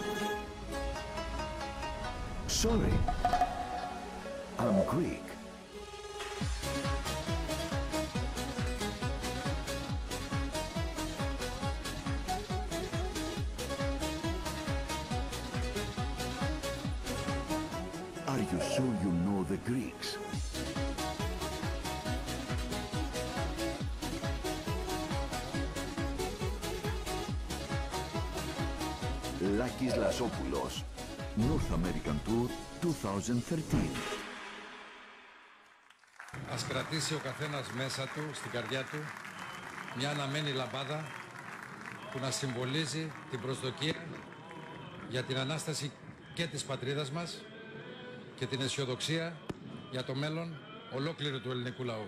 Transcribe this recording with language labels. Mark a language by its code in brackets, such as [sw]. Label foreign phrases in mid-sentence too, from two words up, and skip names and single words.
[en] Sorry, I'm Greek. Are you sure you know the Greeks? [el] Λάκης Λασόπουλος, North American Tour 2013. Ας κρατήσει ο καθένας μέσα του, στην καρδιά του, μια αναμένη λαμπάδα που να συμβολίζει την προσδοκία για την Ανάσταση και της πατρίδας μας και την αισιοδοξία για το μέλλον ολόκληρου του ελληνικού λαού.